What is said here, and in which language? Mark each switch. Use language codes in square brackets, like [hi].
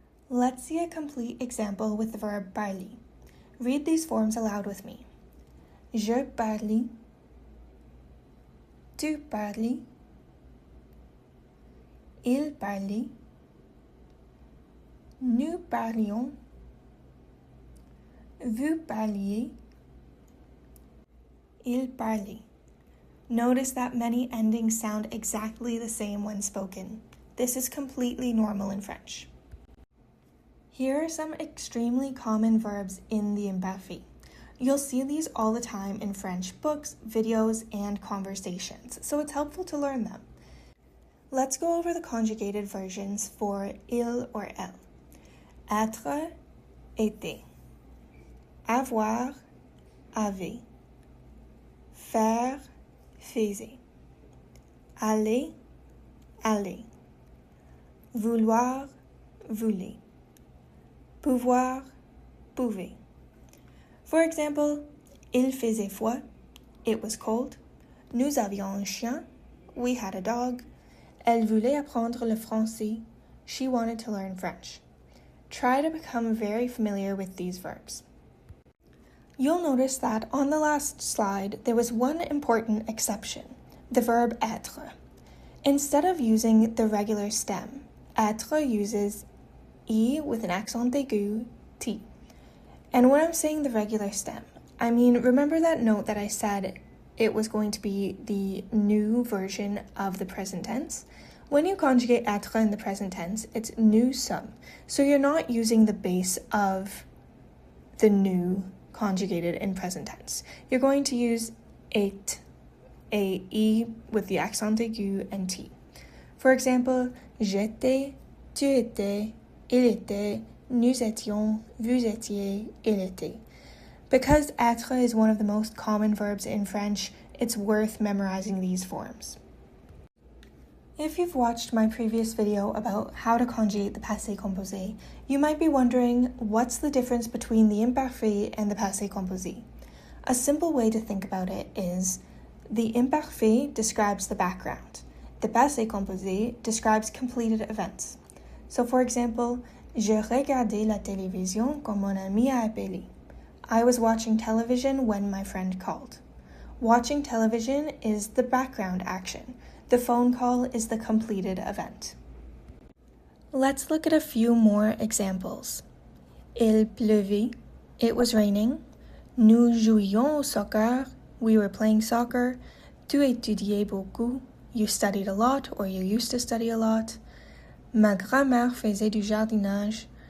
[en] Let's see a complete example with the verb parler. Read these forms aloud with me. [fr] Je parle, tu parles, il parlait, nous parlions, vous parliez, il parlait. [en] Notice that many endings sound exactly the same when spoken. This is completely normal in French. Here are some extremely common verbs in the imparfait. You'll see these all the time in French books, videos, and conversations, so it's helpful to learn them. Let's go over the conjugated versions for il or elle. [fr] Être, était. Avoir, avait. Faire, faisait. Aller, allait. Vouloir, voulait. Pouvoir, pouvait. [en] For example, [fr] il faisait froid, [en] it was cold. [fr] Nous avions un chien, [en] we had a dog. [fr] Elle voulait apprendre le français, [en] she wanted to learn French. Try to become very familiar with these verbs. You'll notice that on the last slide, there was one important exception, the verb être. Instead of using the regular stem, être uses E with an accent aigu, T. And when I'm saying the regular stem, I mean, remember that note that I said it was going to be the new version of the present tense? When you conjugate être in the present tense, it's [fr] nous sommes. [en] So you're not using the base of the new conjugated in present tense. You're going to use et, a E with the accent aigu and T. [fr] For example, j'étais, tu étais, il était, nous étions, vous étiez, il était. [en] Because être is one of the most common verbs in French, it's worth memorizing these forms. If you've watched my previous video about how to conjugate the passé composé, you might be wondering what's the difference between the imparfait and the passé composé. A simple way to think about it is the imparfait describes the background. The passé composé describes completed events. So for example, [fr] je regardais la télévision quand mon ami a appelé. [en] I was watching television when my friend called. Watching television is the background action. The phone call is the completed event. Let's look at a few more examples. [fr] Il pleuvait. [en] It was raining. [fr] Nous jouions au soccer. [en] We were playing soccer. [fr] Tu étudiais beaucoup. [en] You studied a lot, or you used to study a lot. [fr] Ma grand-mère faisait du jardinage.